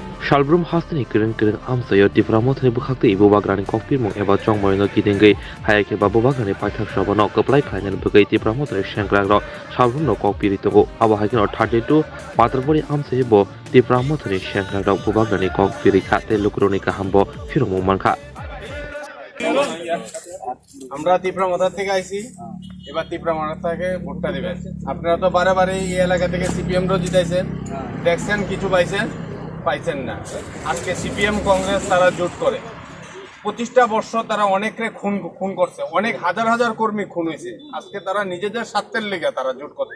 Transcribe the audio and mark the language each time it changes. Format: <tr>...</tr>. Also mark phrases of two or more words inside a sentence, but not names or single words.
<trp>Shalbrum hastani kering amsayo Tiprasa bukhakti Bubagrano Kokpirmung eba chongmoyno kidingai hayake ba Bubagrano paithak sabano Koblai Khainal bugai Tiprasa Shankragro Shalbrum Kokpirito aba hakin 32 Matabari amsayo bo Tiprasa Shankragro Bubagrano Kokpirikha te lukroni kahambo firmu manka</trp> <bn>আমরা তিপ্রামথা থেকে আইছি এবার তিপ্রামথা থেকে ভোটটা দিবেন আপনারা তো বারে এই এলাকা থেকে সিপিএম রো জিতাইছেন দেখছেন কিছু পাইছেন না আজকে সিপিএম কংগ্রেস তারা জোট করে 25টা বর্ষ তারা অনেকরে খুন করছে অনেক হাজার কর্মী খুন হয়েছে আজকে তারা নিজেদের স্বার্থের লেগে তারা জোট করতে</bn>